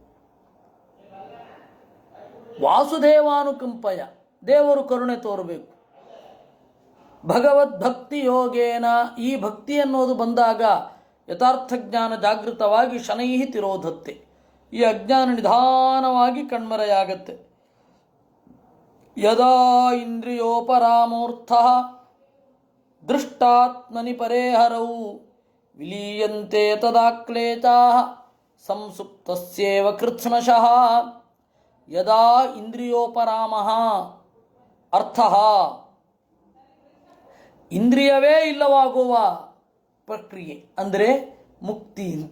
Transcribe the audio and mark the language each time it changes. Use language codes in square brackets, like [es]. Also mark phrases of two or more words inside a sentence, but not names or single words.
[kn] ವಾಸುದೇವಾನುಕಂಪಯ, ದೇವರು ಕರುಣೆ ತೋರಬೇಕು. [sa] ಭಗವದ್ಭಕ್ತಿ ಯೋಗೇನ, [kn] ಈ ಭಕ್ತಿ ಅನ್ನೋದು ಬಂದಾಗ ಯಥಾರ್ಥ ಜ್ಞಾನ ಜಾಗೃತವಾಗಿ [sa] ಶನೈಹಿ ತಿರೋಧತ್ತೆ. [kn] ಈ ಅಜ್ಞಾನ ನಿಧಾನವಾಗಿ ಕಣ್ಮರೆಯಾಗತ್ತೆ. [sa] ಯದಾ ಇಂದ್ರಿಯೋಪರಾಮೂರ್ಥ ದೃಷ್ಟಾತ್ಮನಿ ಪರೇಹರೌ ವಿಲೀಯಂತೆ ತದಾ ಕ್ಲೇಶಾಃ ಸಂಸುಪ್ತಸ್ಯೇವ ಕೃತ್ಸ್ನಶಃ. ಯದಾ ಇಂದ್ರಿಯೋಪರಾಮಃ ಅರ್ಥಃ, [kn] ಇಂದ್ರಿಯವೇ ಇಲ್ಲವಾಗುವ ಪ್ರಕ್ರಿಯೆ ಅಂದರೆ ಮುಕ್ತಿ ಅಂತ.